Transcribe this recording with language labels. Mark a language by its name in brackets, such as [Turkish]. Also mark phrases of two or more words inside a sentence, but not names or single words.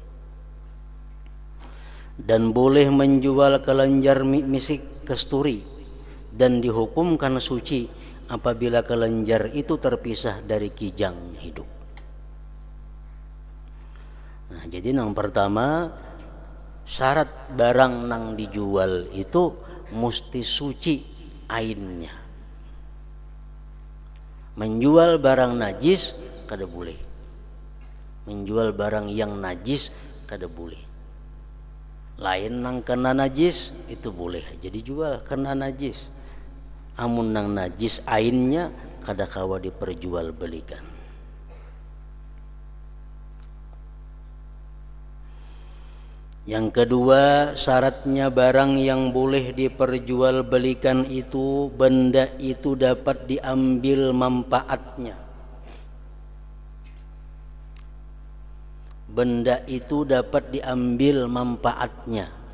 [Indonesian] Dan boleh menjual kelenjar misik kasturi dan dihukumkan suci apabila kelenjar itu terpisah dari kijang hidup. Nah, jadi yang pertama, syarat barang nang dijual itu mesti suci ainnya. Menjual barang najis kada boleh. Menjual barang yang najis kada boleh. [Banjar] lain nang kena najis itu boleh jadi jual kena najis, amun nang najis ainnya kada kawa diperjualbelikan. [Indonesian] Yang kedua, syaratnya barang yang boleh diperjualbelikan itu benda itu dapat diambil manfaatnya. Benda itu dapat diambil manfaatnya.